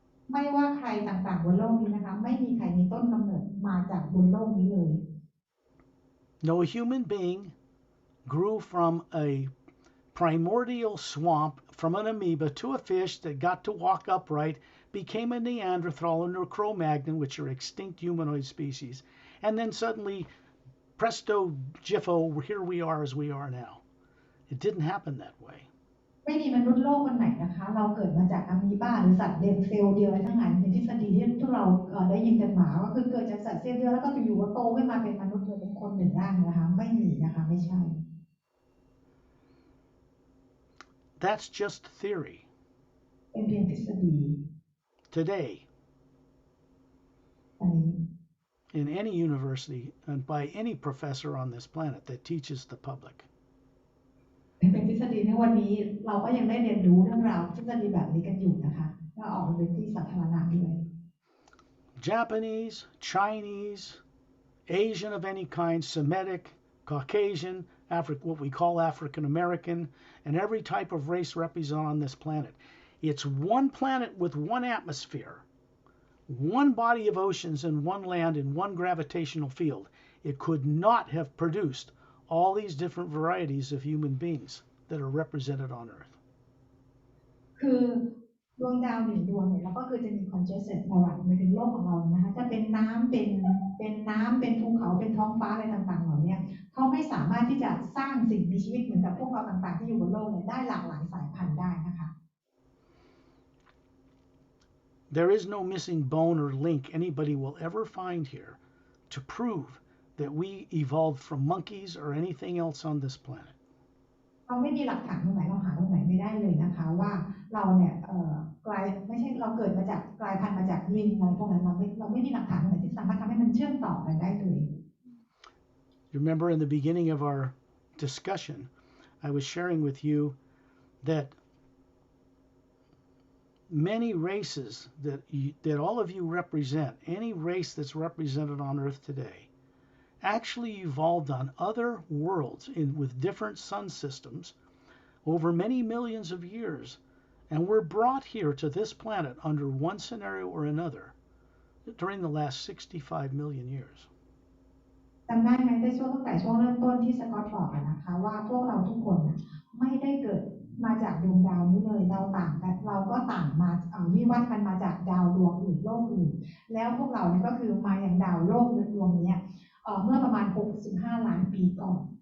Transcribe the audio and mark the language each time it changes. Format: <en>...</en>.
<th>ไม่ว่าใครต่างๆบนโลกนี้นะคะไม่มีใครมีต้นกำเนิดมาจากบนโลกนี้เลย</th> <en>No human being grew from a primordial swamp from an amoeba to a fish that got to walk upright, became a Neanderthal and a Cro-Magnon, which are extinct humanoid species, and then suddenly, presto, jiffo, here we are as we are now. It didn't happen that way.</en> <th>ไม่มีมนุษย์โลกคนไหนนะคะเราเกิดมาจากอะมีบาหรือสัตว์เซลล์เดียวอะไรทั้งหลายในทฤษฎีที่ทุกเราได้ยินกันมาว่าคือเกิดจากสัตว์เซลล์เดียวแล้วก็อยู่ๆก็โตขึ้นมาเป็นมนุษย์เลยเป็นคนหนึ่งร่างนะคะไม่มีนะคะไม่ใช่</th> <en>That's just theory.</en> <th>เป็นเพียงทฤษฎี</th> <en>Today, in any university and by any professor on this planet that teaches the public.</en> <th>เป็นทฤษฎีในวันนี้เราก็ยังได้เรียนรู้เรื่องราวทฤษฎีแบบนี้กันอยู่นะคะก็ออกมาเป็นที่สาธารณะด้วย</th> <en>Japanese, Chinese, Asian of any kind, Semitic, Caucasian, what we call African American, and every type of race represented on this planet. It's one planet with one atmosphere, one body of oceans and one land and one gravitational field. It could not have produced all these different varieties of human beings that are represented on Earth.</en> <th>คือดวงดาวหนึ่งดวงเนี่ยเราก็คือจะมี consciousness ประวัติมาถึงโลกของเรานะคะจะเป็นน้ำเป็นภูเขาเป็นท้องฟ้าอะไรต่างๆเหล่านี้เขาไม่สามารถที่จะสร้างสิ่งมีชีวิตเหมือนกับพวกเราต่างๆที่อยู่บนโลกเนี่ยได้หลากหลายสายพันธุ์ได้นะคะ</th> <en>There is no missing bone or link anybody will ever find here to prove that we evolved from monkeys or anything else on this planet.</en> <th>เราไม่มีหลักฐานตรงไหนเราหาตรงไหนไม่ได้เลยนะคะว่าเราเนี่ยไม่ใช่เราเกิดมาจากกลายพันธุ์มาจากลิงอะไรพวกนั้นเราไม่มีหลักฐานตรงไหนที่สามารถทำให้มันเชื่อมต่อกันได้เลย</th> <en>You remember in the beginning of our discussion, I was sharing with you that many races that all of you represent, any race that's represented on Earth today, actually evolved on other worlds with different sun systems over many millions of years and were brought here to this planet under one scenario or another during the last 65 million years.</en> <th>จำได้ไหมในช่วงตั้งแต่ช่วงเริ่มต้นที่สกอตบอกนะคะว่าพวกเราทุกคนไม่ได้เกิดมาจากดวงดาวนี้เลยเราต่างกันเราก็ต่างมาวิวัฒน์กันมาจากดาวดวงอื่นโลกอื่นแล้วพวกเราเนี่ยก็คือมาอย่างดาวโลกดวงนี้เมื่อประมาณ65ล้านปีก่อน</th>